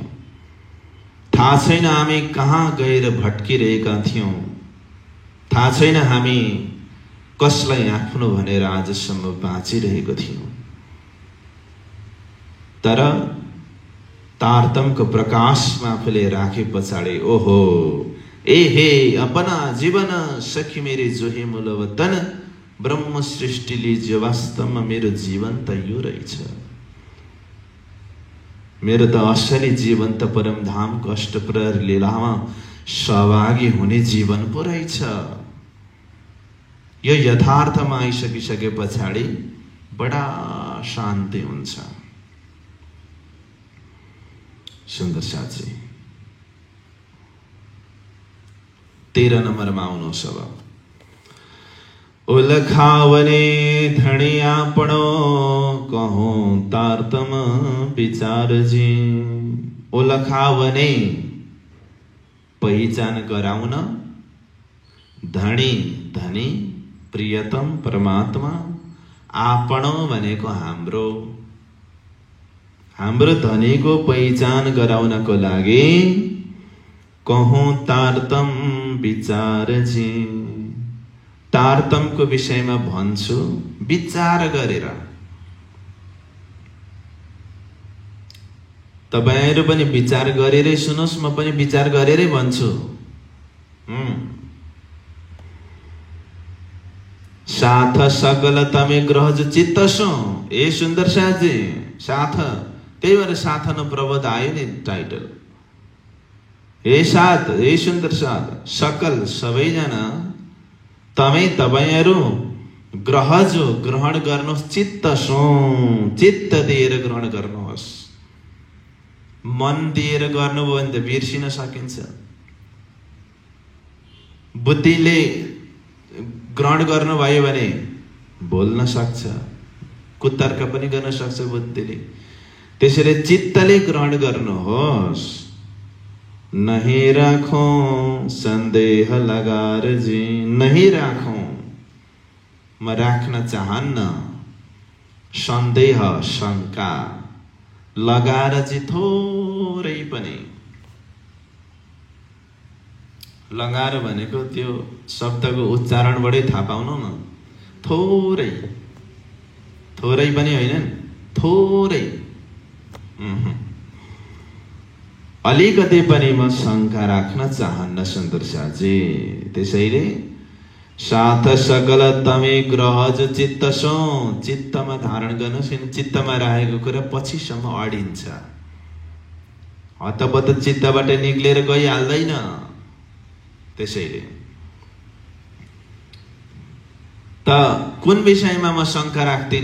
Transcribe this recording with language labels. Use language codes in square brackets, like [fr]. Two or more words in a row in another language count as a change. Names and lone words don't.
[ne] थाहा छैन हामी कहाँ गएर भट्किरहेका थियौं। थाहा छैन हामी कसलाई आफ्नो भनेर आजसम्म बाँचिरहेको थियौं। तर तारतमको प्रकाशमा आफूले राखे पछाडि ओहो ए हे [hi] अपना जीवन सखी मेरे जोहे मूल वतन [ne] ब्रह्म सृष्टिले जो वास्तवमा मेरो जीवन त यो रहेछ। मेरो त असली जीवन त परमधामको अष्टप्रहर लीलामा सहभागी हुने जीवन पो रहेछ। यो यथार्थमा आइसकिसके पछाडि बडा शान्ति हुन्छ। सुन्दर साथी 13 नम्बरमा आउनुहोस्। [hi] अब उलखावने धणी आपणो कहूं तारतम विचार जी। [ne] उलखावने पहिचान गराउन धनी धनी प्रियतम परमात्मा आपण भनेको हाम्रो धनीको पहिचान गराउनको लागि कहौं तारतम विचार जी। तारतमको विषयमा भन्छु विचार गरेर। तपाईहरु पनि विचार गरेरै सुन्नुस्, म पनि विचार गरेरै भन्छु। [gu] साथ सकल तमे ग्रहज चित्तसो। [ne] ए सुन्दर साथजी, साथ, त्यही भएर साथ न प्रबोध आयो नि टाइटल। हे साथ, हे सुन्दर साथ, सकल सबैजना तमै तपाईहरु ग्रहजो ग्रहण गर्नुहोस्, चित्तसो चित्त दिएर ग्रहण गर्नुहोस्। मन दिएर गर्नुभयो भने त बिर्सिन सकिन्छ। बुद्धिले ग्रहण गर्नुभयो भने बोल्न सक्छ, कुतर्क पनि गर्न सक्छ बुद्धिले। त्यसैले चित्तले ग्रहण गर्नुहोस्। [hi] नहीं राखो संदेह लगार जी। नहीं राखो, [ne] म राख्न चाहन्न संदेह शंका लगाएर चाहिँ थोरै पनि। लगाएर भनेको त्यो शब्दको उच्चारणबाटै थाहा पाउनु न। थोरै, थोरै पनि होइन, थोरै अलिकति पनि म शंका राख्न चाहन्न सुन्दर साथजी। [gu] त्यसैले साथ सकल तमे ग्रहज चित्तसो। [ne] चित्तमा धारण गर्नुहोस्, किन चित्तमा राखेको कुरा पछिसम्म अडिन्छ। हतपत चित्तबाट निक्लेर गइहाल्दैन। त्यसैले त कुन विषयमा म शंका राख्दिन?